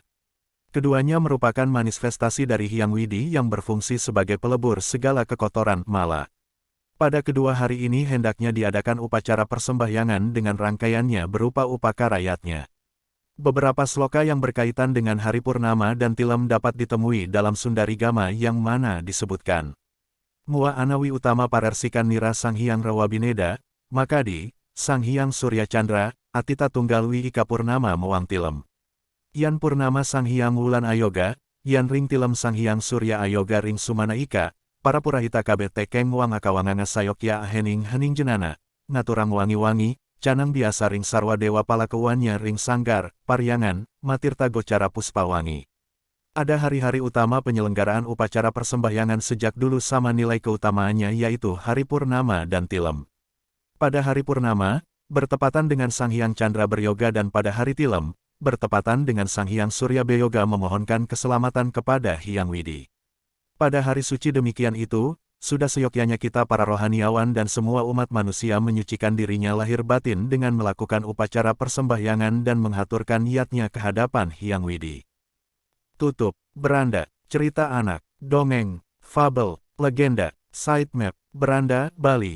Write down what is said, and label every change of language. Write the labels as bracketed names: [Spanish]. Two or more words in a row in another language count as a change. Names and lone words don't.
[Indonesian] Keduanya merupakan manifestasi dari Hyang Widi yang berfungsi sebagai pelebur segala kekotoran mala. Pada kedua hari ini hendaknya diadakan upacara persembahyangan dengan rangkaiannya berupa upakarayatnya. Beberapa sloka yang berkaitan dengan hari Purnama dan Tilem dapat ditemui dalam Sundarigama yang mana disebutkan. [Kawi] Mua Anawi Utama Parersikan Nira Sang Hyang Rawabineda, Makadi, Sang Hyang Surya Chandra, Atita Tunggal Wika Purnama Moang Tilem. Yan Purnama Sang Hyang Wulan Ayoga, Yan Ring Tilem Sang Hyang Surya Ayoga Ring Sumana Ika, Para Purahita Kabet Tekeng Wang Akawanganga Sayokya Hening Hening Jenana, Ngaturang Wangi-Wangi, Canang Biasa Ring Sarwa Dewa Palakewannya Ring Sanggar, Paryangan, Matirta Gocara Puspawangi. [Indonesian] Ada hari-hari utama penyelenggaraan upacara persembahyangan sejak dulu sama nilai keutamaannya yaitu hari Purnama dan Tilem. Pada hari Purnama, bertepatan dengan Sang Hyang Chandra beryoga dan pada hari Tilem, bertepatan dengan Sang Hyang Surya beryoga memohonkan keselamatan kepada Hyang Widi. Pada hari suci demikian itu, sudah seyogyanya kita para rohaniawan dan semua umat manusia menyucikan dirinya lahir batin dengan melakukan upacara persembahyangan dan menghaturkan niatnya ke hadapan Hyang Widi. Tutup, beranda, cerita anak, dongeng, fabel, legenda, sitemap, beranda, Bali.